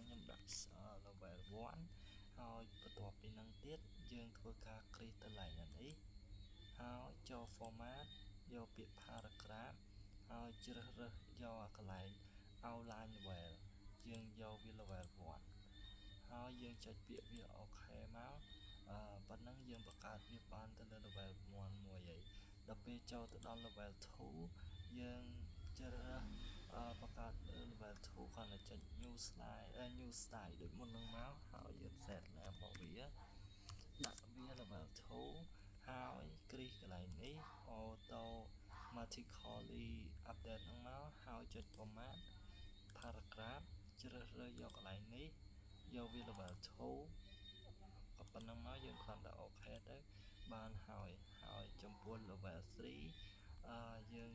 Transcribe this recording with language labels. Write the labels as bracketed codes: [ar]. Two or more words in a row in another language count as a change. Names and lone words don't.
[km] ខ្ញុំដាក់ level 1ហើយបន្ទាប់ពីនឹងទៀតយើងធ្វើការ create ទៅឡើងនេះហើយចូល format យកពាក្យ paragraph ហើយជ្រើសរើសយកកន្លែង [en] outline level [km] យើងយកវា level 1ហើយយើងចុចពាក្យវា OK មកប៉ុណ្ណឹងយើងបង្កើតវាបានទៅលើ level 1មួយហើយដល់ពេលចូលទៅដល់ level 2យើងជ្រើសរើសបង្កើត level 2គ្រាន់តែចុច [en] new slide new style [km] ដូចមុននឹងមកហើយយើង set របស់វាដាក់វា level 2ហើយគ្រីសកន្លែងនេះ [en] automatically update [km] ហ្នឹងមកហើយចុច [en] format paragraph [km] ជ្រើសរើសយកកន្លែងនេះយកវា level 2ប៉ុណ្ណឹងមកយើងគ្រាន់តែ OK ទៅបានហើយចំពោះ level 3